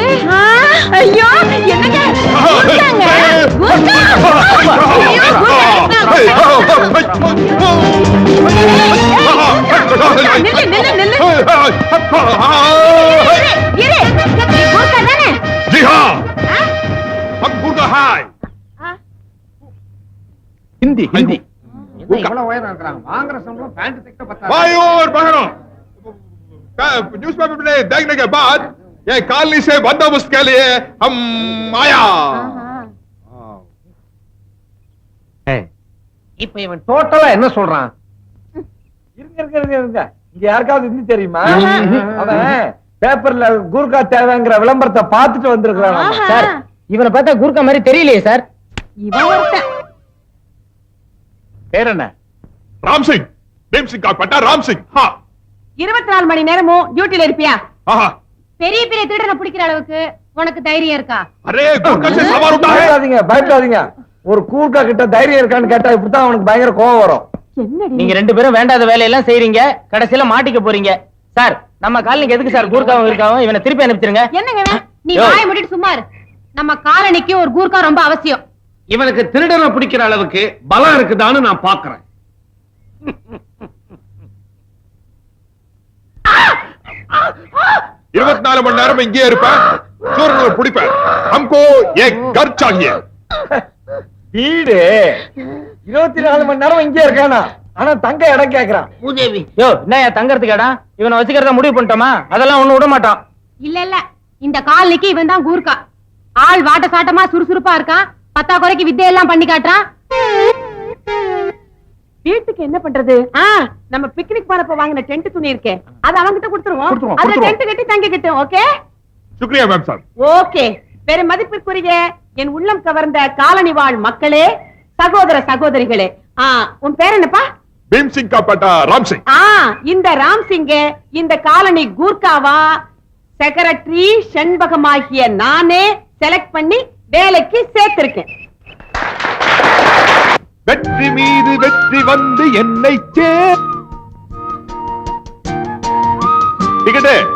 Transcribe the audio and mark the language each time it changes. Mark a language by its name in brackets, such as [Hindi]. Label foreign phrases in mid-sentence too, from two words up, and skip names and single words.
[Tamil] ஐயோ என்னங்க ஊர்க்காங்க. ஊர்க்கா. ஐயோ, நில்லு நில்லு நில்லு. இரு, ஊர்க்கா தானே? [Hindi] जी हाँ हम गुरगा हाय [Tamil] ஹிந்தி ஹிந்தி. ஊர்க்கா. எவ்வளவு உயரம் இருக்கிறாங்க? வாங்குற சம்பளம் பேண்ட் தைக்க பத்தாது. [Hindi] भाई और बहनों न्यूज़पेपर में देखने के बाद ये कॉलोनी से बंदोबस्त के लिए हम आया. [Tamil] இப்ப இவன் டோட்டலா என்ன சொல்றான்? இருங்க இங்க யாருக்காவது ஹிந்தி தெரியுமா? அவன் பேப்பர்ல கூர்க்கா தேவைங்கிற விளம்பரத்தை பார்த்துட்டு வந்திருக்கிறான். சார், இவனை பார்த்தா குர்கா மாதிரி தெரியலையே சார். இவன் ஒருத்தன். பேர் என்ன? [Hindi] राम सिंह भीम सिंह का पट्टा राम सिंह. हाँ [Tamil] 24 மணி நேரமும் டியூட்டில இருப்பியா? [Hindi] हाँ [Tamil] பெரிய பெரிய திருடனை பிடிக்கிற அளவுக்கு உனக்கு தைரியம் இருக்கா? [Hindi] अरे गुरगा से सवार उठा है. [Tamil] பயப்படாதீங்க. ஒரு கூர்க்கா கிட்ட தைரியம் இருக்கான்னு கேட்டா இப்படித்தான் அவனுக்கு பயங்கர கோவம் வரும். நீங்க ரெண்டு பேரும் வேண்டாத வேலையெல்லாம் செய்றீங்க, கடைசியில மாட்டிக்க போறீங்க. சார், நம்ம காலனிக்கு எதுக்கு சார் கூர்க்காவும் இருக்காவும்? இவனை திருப்பி அனுப்பிச்சிருங்க. என்னங்க இவன்? நீ வாயை மூடிட்டு சும்மா இரு. நம்ம காலனிக்கு ஒரு கூர்க்கா ரொம்ப அவசியம். இவனுக்கு திருடனை பிடிக்கிற அளவுக்கு பலம் இருக்குதான்னு நான் பாக்குறேன். 24 மணி நேரம் இங்கே இருப்பேன், சூரனை பிடிப்பேன். [Hindi] हमको एक घर चाहिए. [Tamil] வீடு 24 மணி நேரம் இங்கே இருக்கானா? ஆனா தங்க இடம் கேக்குறான். பூதேவி யோ, என்ன தங்கறதுக்கு இடம்? இவனை வச்சுக்கிறத முடிவு பண்ணிட்டோமா? அதெல்லாம் ஒண்ணு விட மாட்டான். இல்ல இல்ல, இந்த காலனிக்கு இவன் தான் கூர்க்கா. ஆள் வாட்ட சாட்டமா சுறுசுறுப்பா இருக்கான். பத்தா குறைக்கு வித்தையெல்லாம் பண்ணி காட்டுறான். வீட்டுக்கு என்ன பண்றது? நம்ம பிக்னிக் போறப்ப வாங்கின டென்ட் துணி இருக்கே, அது அவங்கிட்ட கொடுத்துருவோம். கொடுத்துருவோம், அதுல கொடுத்துருவோம். டென்ட் கட்டி தங்கிக்கிட்டோம். ஓகே [Hindi] शुक्रिया मैम साहब. [Tamil] ஓகே. பெரும் மதிப்பிற்குரிய என் உள்ளம் கவர்ந்த காலனி வாழ் மக்களே, சகோதர சகோதரிகளே, உன் பேர் என்னப்பா? [Hindi] भीम सिंह का पट्टा राम सिंह. [Tamil] இந்த ராம் சிங்க இந்த காலனி கூர்க்காவா செக்ரட்டரி செண்பகமாகிய நானே செலக்ட் பண்ணி வேலைக்கு சேர்த்திருக்கேன். வெற்றி மீது வெற்றி வந்து என்னை டிக்கெட்டு.